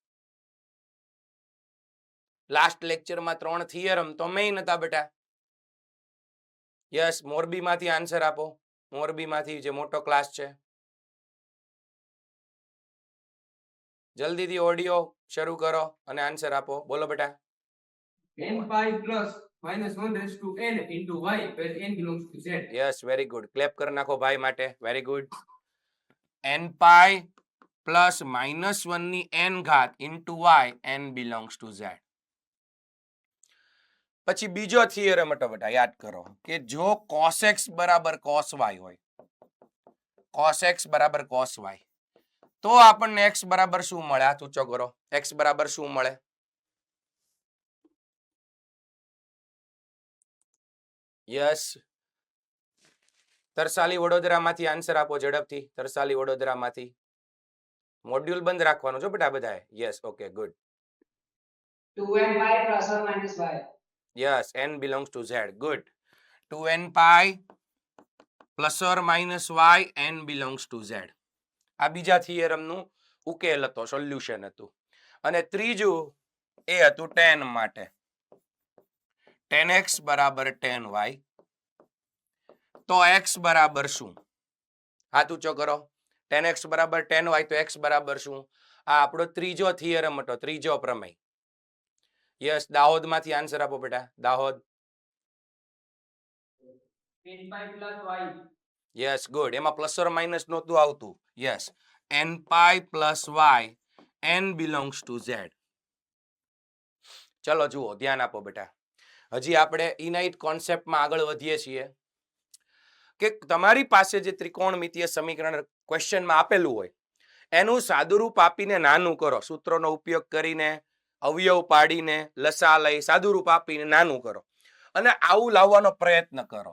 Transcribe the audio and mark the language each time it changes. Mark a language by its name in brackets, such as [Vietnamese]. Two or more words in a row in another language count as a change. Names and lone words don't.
[Gujarati] લાસ્ટ લેક્ચરમાં 3 થિયરમ તો મેઇન હતા બેટા. યસ, મોરબીમાંથી આન્સર આપો. મોરબીમાંથી જે મોટો ક્લાસ છે, જલ્દીથી ઓડિયો શરૂ કરો અને આન્સર આપો. બોલો બેટા. [English] n pi plus minus 1 raised to n into y where n belongs to z. [Gujarati] યસ, [English] very good. [Gujarati] ક્લેપ કરી નાખો ભાઈ માટે. [English] very good. n pi plus -1 [Gujarati] ની n ઘાત [English] into y, n belongs to z. [Gujarati] પછી બીજો થિયરમ હતો બેટા, યાદ કરો કે જો cos x બરાબર cos y હોય, cos x બરાબર cos y, તો આપણને x બરાબર શું મળે? હાથ ઊંચો કરો. x બરાબર શું મળે? યસ, તરસાલી વડોદરામાંથી આન્સર આપો ઝડપથી. તરસાલી વડોદરામાંથી. મોડ્યુલ બંધ રાખવાનું છો બેટા બધાએ. યસ, ઓકે, ગુડ. [English] 2n pi plus or minus y. યસ n belongs to z. ગુડ. 2n pi plus or minus y n belongs to z. [Gujarati] આ બીજા થિયરમનું ઉકેલ હતો, સોલ્યુશન હતું. અને ત્રીજું એ હતું tan માટે. tan x બરાબર tan y. તો x બરાબર શું? હાથ ઊંચો કરો. tan x બરાબર tan y તો x બરાબર શું? આ આપણો ત્રીજો થિયરમ હતો, ત્રીજો પ્રમેય. યસ, દાહોદમાંથી આન્સર આપો બેટા. દાહોદ. [English] n pi plus y. [Gujarati] યસ, ગુડ. એમાં [English] plus or minus [Gujarati] નહોતું આવતું. યસ, [English] n pi plus y n belongs to z. [Gujarati] ચલો જુઓ, ધ્યાન આપો બેટા. હજી આપણે ઇનાઇટ કોન્સેપ્ટમાં આગળ વધીએ છીએ કે તમારી પાસે જે ત્રિકોણમિતીય સમીકરણ ક્વેશ્ચનમાં આપેલું હોય એનું સાદુરૂપ આપીને નાનું કરો. સૂત્રોનો ઉપયોગ કરીને, અવયવ પાડીને, લસા લઈ સાદુરૂપ આપીને નાનું કરો અને આવું લાવવાનો પ્રયત્ન કરો.